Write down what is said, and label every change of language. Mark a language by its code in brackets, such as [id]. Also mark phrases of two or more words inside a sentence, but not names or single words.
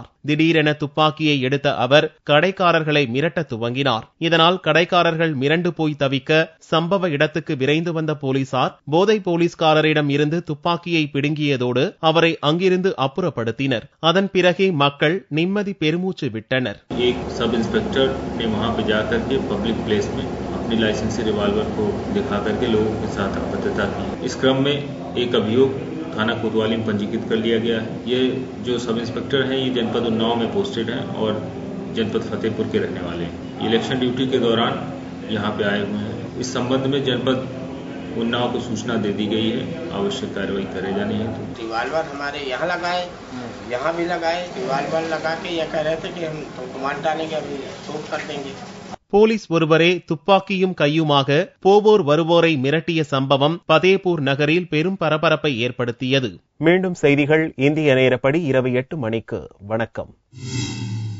[ta] திடீரென துப்பாக்கியை எடுத்த அவர் கடைக்காரர்களை மிரட்ட துவங்கினார். இதனால் கடைக்காரர்கள் மிரண்டு போய் தவிக்க சம்பவ இடத்துக்கு விரைந்து வந்த போலீசார் போதை போலீஸ்காரரிடம் இருந்து துப்பாக்கியை பிடுங்கியதோடு அவரை அங்கிருந்து அப்புறப்படுத்தினர். அதன் பிறகே மக்கள் நிம்மதி பெருமூச்சு விட்டனர். [en] sub inspector [hi] ने वहां पे जाकर के [en] public place [hi] में अपनी [en] licensed revolver [hi] को दिखा करके लोगों के साथ आपत्तिता की. इस क्रम में एक अभियोग थाना कोतवाली में पंजीकृत कर लिया गया है. ये जो [en] sub inspector [hi] हैं ये जनपद उन्नाव में पोस्टेड हैं और जनपद फतेहपुर के रहने वाले हैं. [en] election duty [hi] के दौरान यहाँ पे आए हुए हैं. इस संबंध में जनपद उन्नाव को सूचना दे दी गई है. आवश्यक कार्रवाई करे जानी है. रिवॉल्वर हमारे यहाँ लगाए, यहाँ भी लगाए. रिवॉल्वर लगा के ये कह रहे थे कि हम तुमको मार डालेंगे, अभी शूट कर देंगे. [ta] போலீஸ் ஒருவரே துப்பாக்கியும் கையுமாக போவோர் வருவோரை மிரட்டிய சம்பவம் பதேபூர் நகரில் பெரும் பரபரப்பை ஏற்படுத்தியது. மீண்டும் செய்திகள் இந்திய நேரப்படி இரவு 8 மணிக்கு. வணக்கம்.